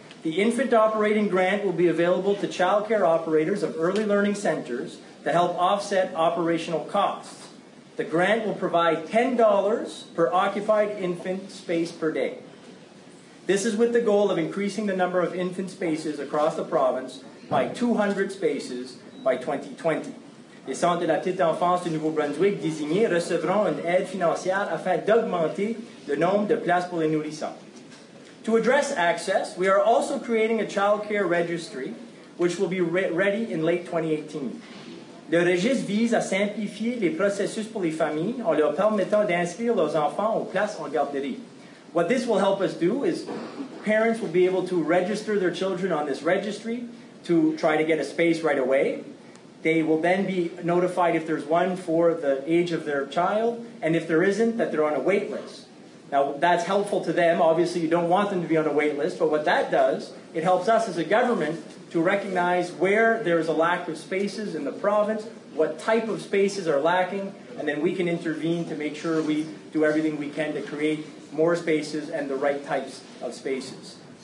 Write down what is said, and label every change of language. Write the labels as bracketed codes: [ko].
[en] The infant operating grant will be available to child care operators of early learning centers to help offset operational costs. The grant will provide $10 per occupied infant space per day. This is with the goal of increasing the number of infant spaces across the province by 200 spaces by 2020. [fr] Les centres de la petite enfance du Nouveau-Brunswick désignés recevront une aide financière afin d'augmenter le nombre de places pour les nourrissons. [en] To address access, we are also creating a child care registry, which will be ready in late 2018. [fr] Le registre vise à simplifier les processus pour les familles en leur permettant d'inscrire leurs enfants aux places en garderie. [en] What this will help us do is parents will be able to register their children on this registry to try to get a space right away. They will then be notified if there's one for the age of their child, and if there isn't, that they're on a wait list. Now, that's helpful to them. Obviously, you don't want them to be on a wait list, but what that does, it helps us as a government to recognize where there is a lack of spaces in the province, what type of spaces are lacking, and then we can intervene to make sure we do everything we can to create more spaces and the right types of spaces.